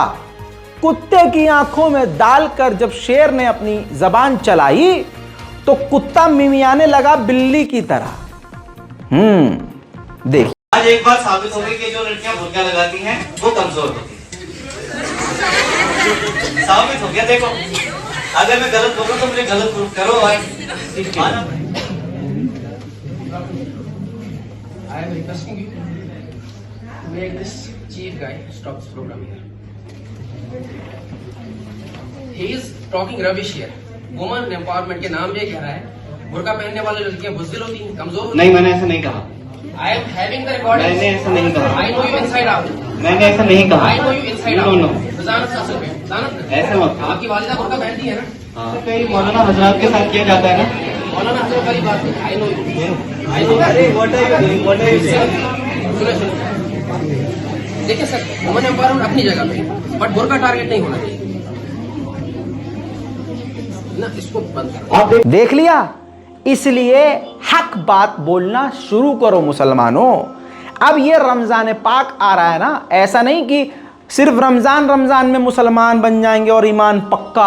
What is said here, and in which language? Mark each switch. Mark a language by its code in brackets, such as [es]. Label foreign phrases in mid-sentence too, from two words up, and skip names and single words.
[hi] कुत्ते की आंखों में डालकर जब शेर ने अपनी जबान चलाई तो कुत्ता मिमियाने लगा बिल्ली की तरह। देख, आज एक बात साबित हो गई कि जो लड़कियां बुर्का लगाती हैं वो कमजोर होती हैं। साबित हो गया। देखो, अगर मैं गलत बोल रहा हूं तो मुझे गलत प्रूफ करो भाई। [en] I am requesting you to make this chief guy stop this program here. He is talking rubbish here. Woman empowerment [hi] के नाम पे कह रहा है बुर्का पहनने वाली लड़कियां बुज़दिल होती हैं, कमजोर होती हैं। नहीं, मैंने ऐसा नहीं कहा। [en] I am having the recording. [hi] मैंने ऐसा नहीं कहा। [en] I know you inside out. [hi] मैंने ऐसा नहीं कहा। [en] I know you inside out. No. [hi] जानत से असल में जानत ऐसा मत। आपकी वालिदा बुर्का पहनती है ना? हाँ, कई मौलाना हजरात के साथ किया जाता है ना। मौलाना हजरत वाली बात नहीं। [en] I know you. I know you. [hi] अरे [en] what are you doing? What are you saying? [hi] देखिए सर, [en] women empowerment [hi] अपनी जगह पे, बट बुर्का टारगेट नहीं होना चाहिए ना, इसको बंद करो। देख लिया, इसलिए हक बात बोलना शुरू करो मुसलमानों। अब ये रमजान पाक आ रहा है ना, ऐसा नहीं कि सिर्फ रमजान में मुसलमान बन जाएंगे और ईमान पक्का।